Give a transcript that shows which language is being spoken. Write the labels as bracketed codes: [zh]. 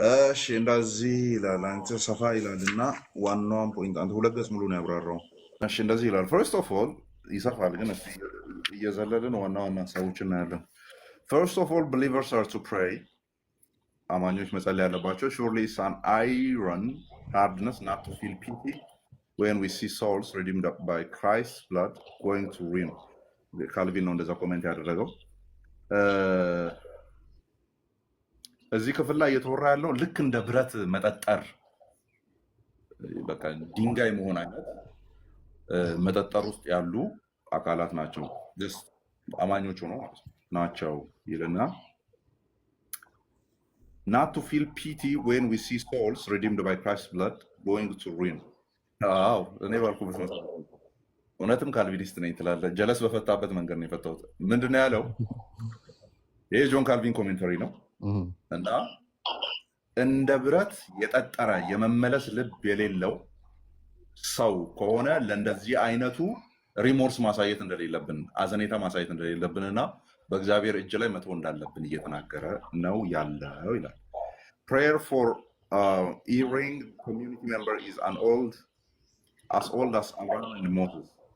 [am] እሺ እንደዚህ ይላል። አንተ ሰፋ ይላል እና ዋናውን ፖይንት አንተ ሁለት ገጽ ሙሉ ነው ያብራራው። እሺ እንደዚህ ይላል። ፈርስት ኦፍ ኦል ይሰፋል፣ ግን እየዘለልን ዋና ዋና ሀሳቦችን እናያለን። [en] ፈርስት ኦፍ ኦል ብሊቨርስ አር ቱ ፕሬይ፣ [am] አማኞች መጸለይ ያለባቸው። [en] ሹርሊ ኢትስ አን አይረን ሃርድነስ ናት ቱ ፊል ፒቲ when we see souls redeemed by Christ's blood going to ruin. [am] ካልቪን ነው እንደዛ ኮሜንት ያደረገው። እዚህ ክፍል ላይ እየተወራ ያለው ልክ እንደ ብረት መጠጠር፣ በቃ ድንጋይ መሆን አይነት መጠጠር ውስጥ ያሉ አካላት ናቸው አማኞች ሆነው ናቸው ይልና [en] not to feel pity when we see souls redeemed by Christ's blood going to ruin. [am] አዎ እኔ ባልኩበት መሰረት እውነትም ካልቪኒስት ነኝ ትላለህ። ጀለስ በፈታበት መንገድ ነው የፈታሁት። ምንድን ነው ያለው? ይሄ ጆን ካልቪን ኮሜንተሪ ነው እና እንደ ብረት የጠጠረ የመመለስ ልብ የሌለው ሰው ከሆነ ለእንደዚህ አይነቱ ሪሞርስ ማሳየት እንደሌለብን አዘኔታ ማሳየት እንደሌለብን እና በእግዚአብሔር እጅ ላይ መተው እንዳለብን እየተናገረ ነው ያለው ይላል። [en] prayer for erring community member is as old as Abraham and Moses.